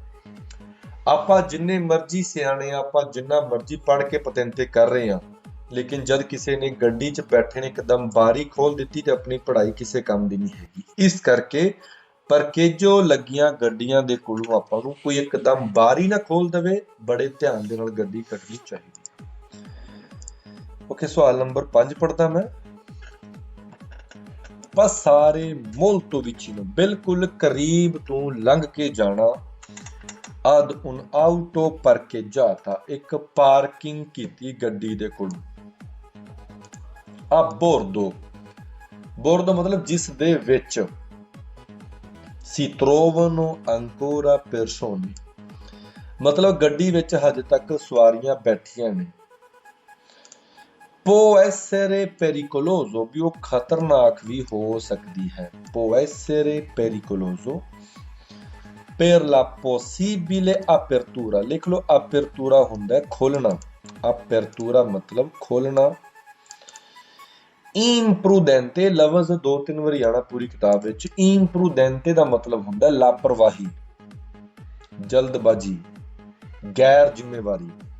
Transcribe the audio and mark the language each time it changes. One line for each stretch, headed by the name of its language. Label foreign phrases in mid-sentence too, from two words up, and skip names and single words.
Punjabi: ਆਪਾਂ ਜਿੰਨੇ ਮਰਜ਼ੀ ਸਿਆਣੇ ਆ, ਆਪਾਂ ਜਿੰਨਾ ਮਰਜ਼ੀ ਪੜ੍ਹ ਕੇ ਪਤੰਤੇ ਕਰ ਰਹੇ ਆ, ਲੇਕਿਨ ਜਦ ਕਿਸੇ ਨੇ ਗੱਡੀ 'ਚ ਬੈਠੇ ਨੇ ਇੱਕਦਮ ਬਾਰੀ ਖੋਲ ਦਿੱਤੀ ਤੇ ਆਪਣੀ ਪੜ੍ਹਾਈ ਕਿਸੇ ਕੰਮ ਦੀ ਨਹੀਂ ਹੈਗੀ। ਇਸ ਕਰਕੇ ਪਰਕੇਜੋ ਲੱਗੀਆਂ ਗੱਡੀਆਂ ਦੇ ਕੋਲੋਂ ਆਪਾਂ ਨੂੰ ਕੋਈ ਇੱਕਦਮ ਬਾਰੀ ਨਾ ਖੋਲ ਦੇਵੇ, ਬੜੇ ਧਿਆਨ ਦੇ ਨਾਲ ਗੱਡੀ ਕੱਢਣੀ ਚਾਹੀਦੀ ਹੈ। ਓਕੇ, ਸਵਾਲ ਨੰਬਰ 5 ਪੜ੍ਹਦਾ ਮੈਂ।
Italian: passare molto vicino,
Punjabi: ਬਿਲਕੁਲ ਕਰੀਬ ਤੋਂ ਲੰਘ ਕੇ ਜਾਣਾ,
Italian: ad un'auto parcheggiata,
Punjabi: ਇੱਕ ਪਾਰਕਿੰਗ ਕੀਤੀ ਗੱਡੀ ਦੇ ਕੋਲੋਂ।
Italian: a bordo
Punjabi: ਮਤਲਬ ਜਿਸ ਦੇ ਵਿੱਚ,
Italian: si trovano ancora persone,
Punjabi: ਮਤਲਬ ਗੱਡੀ ਵਿੱਚ ਹਜੇ ਤੱਕ ਸਵਾਰੀਆਂ ਬੈਠੀਆਂ ਨੇ।
Italian: può essere pericoloso,
Punjabi: ਵੀ ਉਹ ਖਤਰਨਾਕ ਵੀ ਹੋ ਸਕਦੀ ਹੈ।
Italian: può essere pericoloso per la possibile apertura,
Punjabi: ਲਿਖ ਲਓ apertura ਹੁੰਦਾ ਖੋਲਣਾ, apertura ਮਤਲਬ ਖੋਲਣਾ। imprudente ਲਫ਼ਜ਼ 2-3 ਵਾਰੀ ਆਣਾ ਪੂਰੀ ਕਿਤਾਬ ਵਿੱਚ। imprudente ਦਾ ਮਤਲਬ ਹੁੰਦਾ ਲਾਪਰਵਾਹੀ, ਜਲਦਬਾਜ਼ੀ, ਗੈਰ ਜ਼ਿੰਮੇਵਾਰੀ।